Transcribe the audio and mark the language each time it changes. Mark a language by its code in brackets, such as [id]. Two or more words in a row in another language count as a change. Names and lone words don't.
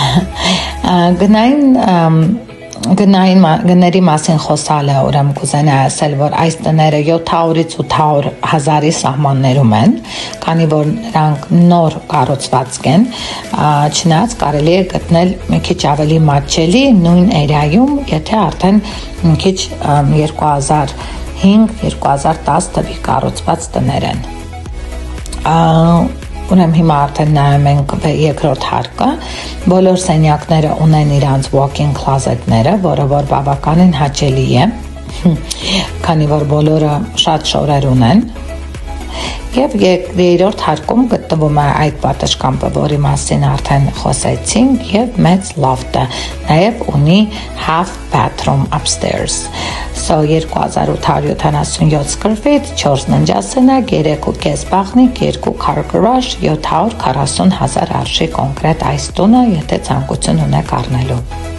[hy] Գների մասին խոսալը, ուրեմն կուզենայի ասել, որ այս տները 700-ից 800 հազարի սահմաններում են, քանի որ նրանք նոր կառուցվածք են, չնայած կարելի է գտնել մի քիչ ավելի մատչելի նույն էրիայում, եթե արդեն մի քիչ 2005-2010 թվի կառուցված տներ են։ Ուրեմն հիմա արդեն նայում ենք երկրորդ հարկը, բոլոր սենյակները ունեն իրանց walk-in closet-ները, որը որ բավականին հաճելի է, քանի որ բոլորը շատ շորեր ունեն, եւ երրորդ հարկում գտնվում է այդ պատշգամբը, որի մասին արդեն խոսեցինք, եւ մեծ loft-ը, նաեւ ունի [en] half bathroom upstairs, so 2877 square feet, [hy] 4 ննջասենյակ, 3.5 բաղնիկ, 2 [en] car garage, [hy] 740,000 արժի կոնկրետ այս տունը, եթե ցանկություն ունեք առնելու։